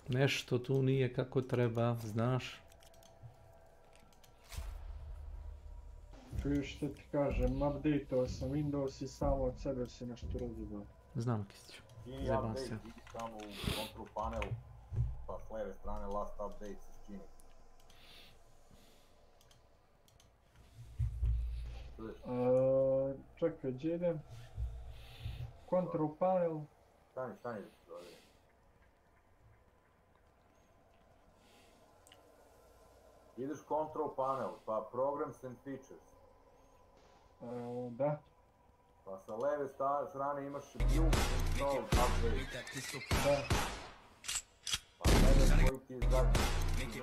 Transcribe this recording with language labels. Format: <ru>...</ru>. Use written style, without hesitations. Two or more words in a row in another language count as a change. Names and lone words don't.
<sr>Nešto tu nije kako treba, znaš. Čuješ što ti kažem, update-o sam Windows i samo od sebe se nešto razjebao. Znam, Kistiću. Čini Zajebam update, se. idi tamo u</sr> <en>control panel,</en> <sr>pa s leve strane</sr> <en>last update</en> <sr>se čini. Čekaj, gdje idem?</sr> <en>Control panel.</en> <sr>Stani da se zove. Ideš</sr> <en>control panel,</en> <sr>pa</sr> <en>programs and features.</en> <sr>Da. Pa sa leve strane imaš</sr> <en>view install update.</en> <sr>Da. Pa gledaj koji ti je zadnji.</sr>